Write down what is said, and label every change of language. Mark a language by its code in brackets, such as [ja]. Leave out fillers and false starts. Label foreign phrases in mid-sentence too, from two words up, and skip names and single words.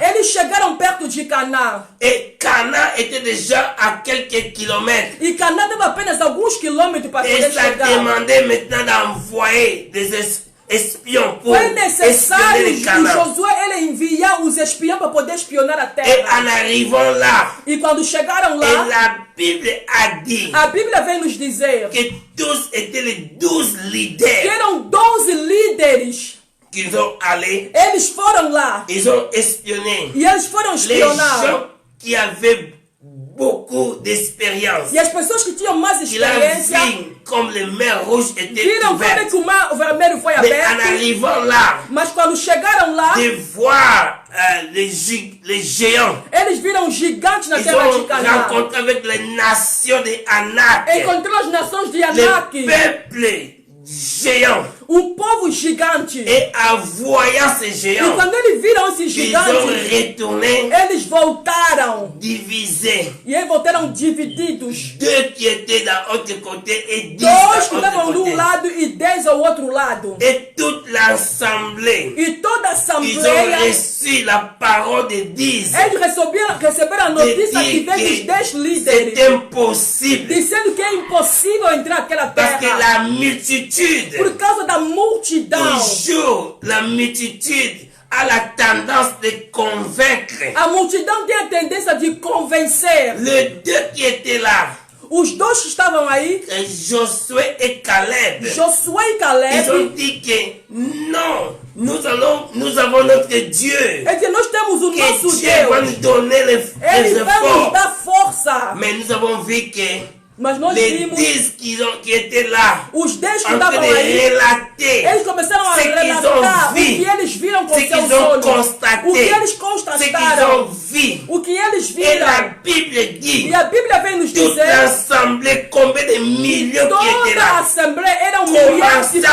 [pt] Eles chegaram perto de Canaã. [fr] Et Canaan était déjà à quelques kilomètres. [pt] E Canaã estava apenas alguns quilômetros para poder chegar. [fr] Et ça demandait maintenant d'envoyer des espions pour [pt] foi necessário [fr] espionner Canaan. [pt] Josué ele enviar os espiões para poder espionar a terra. [fr] Et en arrivant là, [pt] e quando chegaram lá, [fr] et la Bible a dit [pt] a Bíblia vem nos dizer [fr] que tous étaient les 12 leaders. [pt] Que eram 12 líderes. [fr] Qu'ils ont allé. [pt] Eles foram lá. [fr] Ils ont espionné. [pt] E eles foram espionar. [fr] Les gens qui avaient beaucoup d'expérience. [pt] E as pessoas que tinham mais experiência, [fr] comme le mer rouge était [pt] viram [fr] ouvert. [pt] como que o vermelho foi aberto. [fr] En arrivant là, [pt] mas quando chegaram lá, [fr] de voir les géants. [pt] Eles viram gigantes na terra de Canaã. [fr] Ils ont rencontré avec les nations de Anak. [pt] Encontrou as nações de Anak. [fr] Le peuple géants. [pt] Povo gigante. [fr] Et en voyant ces géants, [pt] quando eles viram esses gigantes, [fr] ils ont retourné, [pt] eles voltaram. [fr] Divisés. [pt] E eles voltaram divididos. [fr] 2 qui étaient d'un autre côté et 10 [pt] Dois que [fr] d'un [pt] estavam [fr] autre [pt] de [fr] côté. [pt] lado e 10 ao outro lado. [fr] Et toute l'assemblée, [pt] E toda a [fr] ils ont [pt] assembleia, [fr] reçu la parole de 10. [pt] eles receberam a notícia que veio dos 10 líderes, [fr] c'est impossible. [pt] dizendo que é impossível entrar naquela [fr] Parce que [pt] terra. [fr] la multitude, [pt] Por causa da multidão. [fr] toujours la multitude a la tendance de convaincre. [pt] A multidão tem a tendência de convencer. [fr] Les 2 qui étaient là, [pt] Os dois que estavam aí, [fr] Josué et Caleb, [pt] Josué e [fr] ils [pt] Caleb, [fr] ont dit que non, nous avons notre Dieu. [pt] é que nós temos o [fr] Que [pt] nosso [fr] Dieu va [pt] Deus. [fr] nous donner les [pt] Ele vai nos [fr] efforts. [pt] dar força. [fr] Mais nous avons vu que [pt] Mas nós [fr] les [pt] vimos [fr] 10 qui étaient là, [pt] os 10 que [fr] en train [pt] estavam [fr] de [pt] aí, [fr] relater [pt] eles começaram a [fr] ce qu'ils [pt] relatar [fr] ont [pt] o [fr] vu, [pt] que eles viram com [fr] ce [pt] seus [fr] qu'ils ont [pt] olhos, [fr] constaté, [pt] o que eles [fr] ce qu'ils [pt] constataram, [fr] ont vu. [pt] o que eles [fr] Et la [pt] viram. [fr] Bible dit, [pt] E a Bíblia vem nos [fr] toute [pt] dizer, [fr] l'assemblée, combien de millions qui étaient [pt] toda a [fr] là. [pt] assembleia eram milhares de